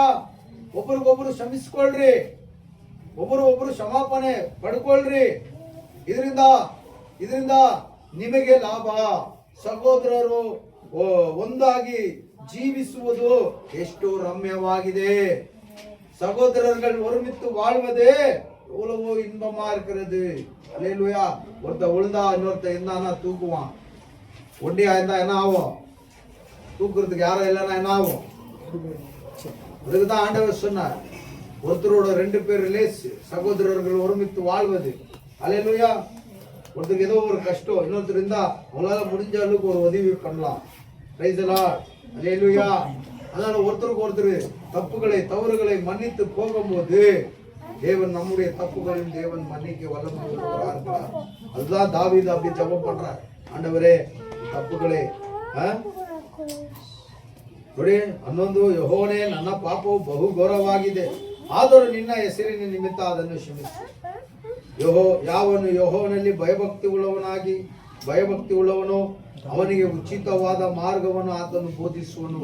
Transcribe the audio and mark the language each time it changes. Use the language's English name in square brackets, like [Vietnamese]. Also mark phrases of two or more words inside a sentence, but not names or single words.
[Kannada] ಒಬ್ಬರಿಗೊಬ್ಬರು ಕ್ಷಮಿಸ್ಕೊಳ್ರಿ, ಒಬ್ಬರು ಕ್ಷಮಾಪಣೆ ಪಡ್ಕೊಳ್ರಿ. ಇದರಿಂದ ನಿಮಗೆ ಲಾಭ. ಸಹೋದರರು ಒಂದಾಗಿ ಜೀವಿಸುವುದು ಎಷ್ಟು ರಮ್ಯವಾಗಿದೆ. [Tamil] சகோதரர்கள் ஒருமித்து வாழ்வதே எவ்வளவோ இன்பமா இருக்கிறது. அல்லேலூயா. ஒருத்த உழுந்தா இன்னொருத்த இருந்தானா தூக்குவான். ஒண்டியா இருந்தா என்ன ஆகும்? தூக்குறதுக்கு யாரும் இல்லைன்னா என்ன ஆகும்? அதுக்குதான் ஆண்டவர் சொன்னார், ஒருத்தரோட 2 பேர் ரிலேஸ், சகோதரர்கள் ஒருமித்து வாழ்வது. அல்லேலூயா. ஒருத்தருக்கு ஏதோ ஒரு கஷ்டம், இன்னொருத்தர் இருந்தா அவங்களால முடிஞ்ச அளவுக்கு ஒரு உதவி பண்ணலாம். [English] praise the Lord. [Tamil] அல்லேலூயா. அதனால ஒருத்தருக்கு ஒருத்தர் தவறுகளை மன்னித்து போகும்போது தேவன் நம்முடைய தப்புகளையும் தேவன் மன்னிக்க வல்லமையுள்ளவராக. அதுதான் தாவீது அப்படி ஜெபம் பண்றார், ஆண்டவரே [Kannada] ತಪ್ಪುಗಳೇ ನೋಡಿ. 11 ಯೆಹೋವನೇ, ನನ್ನ ಪಾಪವು ಬಹು ಘೋರವಾಗಿದೆ, ಆದರೂ ನಿನ್ನ ಹೆಸರಿನ ನಿಮಿತ್ತ ಅದನ್ನು ಕ್ಷಮಿಸು. ಯಾವನು ಯೆಹೋವನಲ್ಲಿ ಭಯಭಕ್ತಿ ಉಳ್ಳವನು ಅವನಿಗೆ ಉಚಿತವಾದ ಮಾರ್ಗವನ್ನು ಆತನು ಬೋಧಿಸುವನು.